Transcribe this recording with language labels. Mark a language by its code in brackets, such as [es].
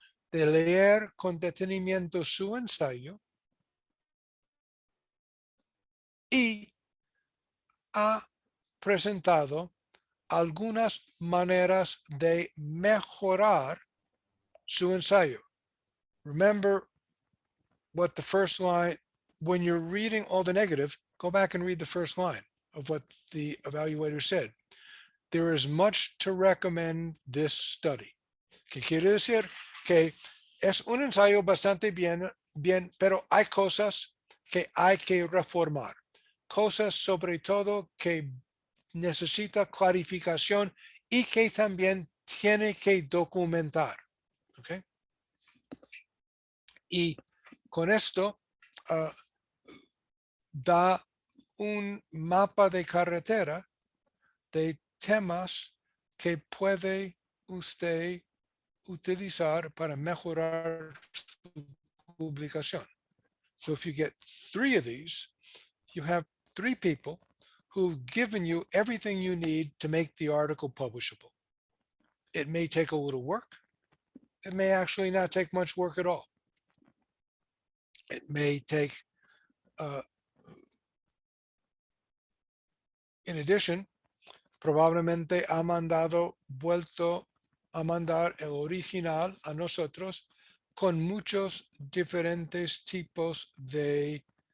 [es] de leer con detenimiento su ensayo y ha presentado algunas maneras de mejorar su ensayo. [en] Remember what the first line, when you're reading all the negative, go back and read the first line of what the evaluator said. There is much to recommend this study. [es] ¿Qué quiere decir? Que es un ensayo bastante bien, pero hay cosas que hay que reformar. Cosas sobre todo que necesita clarificación y que también tiene que documentar. ¿Okay? Y con esto da un mapa de carretera de temas que puede usted utilizar para mejorar su publicación. [en] So if you get 3 of these, you have 3 people who've given you everything you need to make the article publishable. It may take a little work. It may actually not take much work at all. It may take, in addition, [es] probablemente vuelto a mandar el original a nosotros con muchos diferentes tipos de